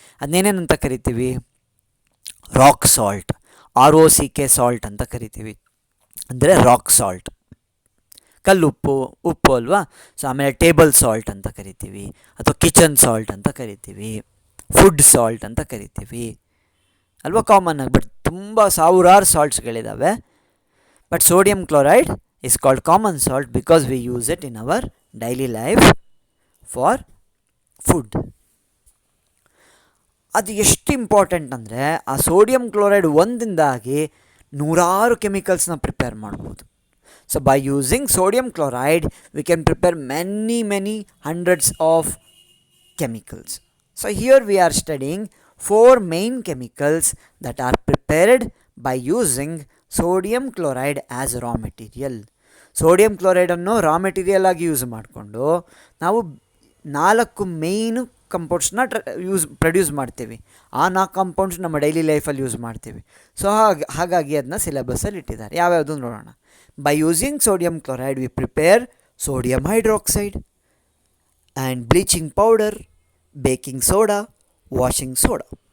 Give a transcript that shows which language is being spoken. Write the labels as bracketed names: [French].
[Kannada] ಅದನ್ನೇನೇನಂತ ಕರಿತೀವಿ? Rock salt, ROCK salt ಅಂತ ಕರಿತೀವಿ. ಅಂದರೆ ರಾಕ್ ಸಾಲ್ಟ್, ಕಲ್ಲುಪ್ಪು, ಉಪ್ಪು ಅಲ್ವಾ. ಸೊ ಆಮೇಲೆ ಟೇಬಲ್ ಸಾಲ್ಟ್ ಅಂತ ಕರಿತೀವಿ, ಅಥವಾ ಕಿಚನ್ ಸಾಲ್ಟ್ ಅಂತ ಕರಿತೀವಿ, ಫುಡ್ ಸಾಲ್ಟ್ ಅಂತ ಕರಿತೀವಿ ಅಲ್ವಾ, ಕಾಮನ್ ಆಗಿ. ಬಟ್ ತುಂಬ ಸಾವಿರಾರು ಸಾಲ್ಟ್ಸ್ಗಳಿದ್ದಾವೆ. [English] But sodium chloride is called common salt because we use it in our daily life for food. [Kannada] ಅದು ಎಷ್ಟು ಇಂಪಾರ್ಟೆಂಟ್ ಅಂದರೆ ಆ ಸೋಡಿಯಂ ಕ್ಲೋರೈಡ್ ಒಂದಿಂದಾಗಿ ನೂರಾರು ಕೆಮಿಕಲ್ಸ್ನ ಪ್ರಿಪೇರ್ ಮಾಡ್ಬೋದು. [English] So by using sodium chloride we can prepare many hundreds of chemicals. So here we are studying 4 main chemicals that are prepared by using sodium chloride as raw material. [Kannada] Sodium ಕ್ಲೋರೈಡನ್ನು raw material ಆಗಿ use ಮಾಡಿಕೊಂಡು ನಾವು 4 ಮೇಯ್ನು ಕಂಪೌಂಡ್ಸ್ನ produce ಮಾಡ್ತೀವಿ. ಆ 4 compounds ನಮ್ಮ daily ಲೈಫಲ್ಲಿ use ಮಾಡ್ತೀವಿ. So ಹಾಗಾಗಿ ಅದನ್ನ ಸಿಲೆಬಸ್ಸಲ್ಲಿ ಇಟ್ಟಿದ್ದಾರೆ. ಯಾವ್ಯಾವುದು ನೋಡೋಣ. [English] By using sodium chloride we prepare sodium hydroxide and bleaching powder, baking soda, washing soda.